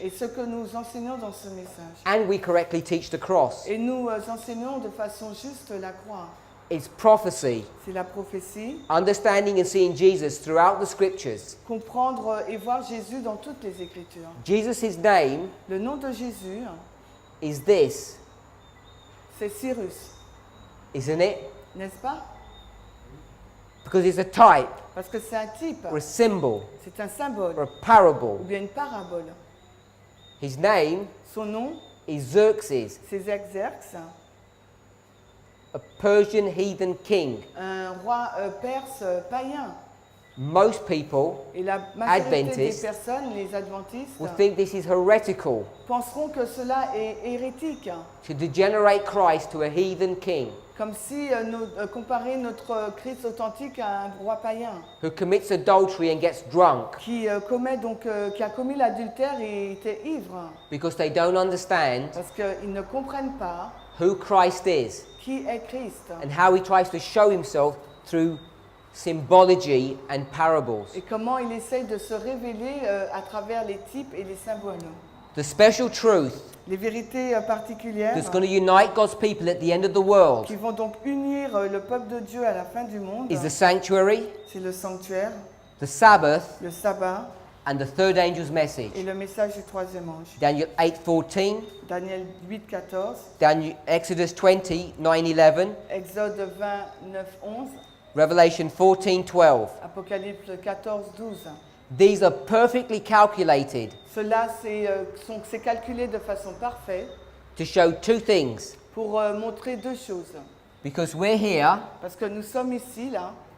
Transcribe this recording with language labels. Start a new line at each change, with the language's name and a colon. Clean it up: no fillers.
French: est ce que nous enseignons dans ce message.
English: And we correctly teach the cross.
French: Et nous enseignons de façon juste la croix.
English: It's prophecy,
French: c'est la prophétie.
English: understanding and seeing Jesus throughout the scriptures.
French: Comprendre et voir Jésus dans toutes les Écritures.
English: Jesus' name
French: Le nom de Jésus,
English: is this,
French: c'est Cyrus,
English: isn't it?
French: n'est-ce pas?
English: Because it's a type,
French: Parce que c'est un type,
English: or a symbol,
French: c'est un symbole,
English: or a
French: ou
English: parable.
French: bien une parabole.
English: His name
French: Son nom,
English: is Xerxes,
French: c'est Xerxes,
English: a Persian heathen king.
French: un roi perse païen.
English: Most people
French: Et la majorité des
English: Adventists
French: personnes, les adventistes,
English: will think this is heretical
French: penseront que cela est hérétique,
English: to degenerate Christ to a heathen king
French: comme si comparer notre Christ authentique à un roi païen
English: who commits adultery and gets drunk
French: qui a commis l'adultère et était ivre,
English: because they don't understand
French: parce qu'ils ne comprennent pas
English: who Christ is
French: qui est Christ
English: and how he tries to show himself through symbology and parables.
French: et comment il essaye de se révéler à travers les types et les symboles.
English: The special truth
French: Les vérités particulières
English: that's going to unite God's people at the end of the world
French: qui vont donc unir le peuple de Dieu à la fin du monde,
English: is the sanctuary,
French: c'est le sanctuaire,
English: the Sabbath,
French: le sabbat
English: and the third angel's message.
French: et le message du troisième ange.
English: Daniel 8:14,
French: Daniel 8, 14,
English: Exodus 20, 9-11,
French: Exode 20, 9, 11,
English: Revelation 14:12.
French: Apocalypse 14, 12.
English: These are perfectly calculated
French: Cela, c'est calculé de façon parfaite
English: to show two things.
French: pour montrer deux choses.
English: Because we're here,
French: Parce que nous sommes ici, là,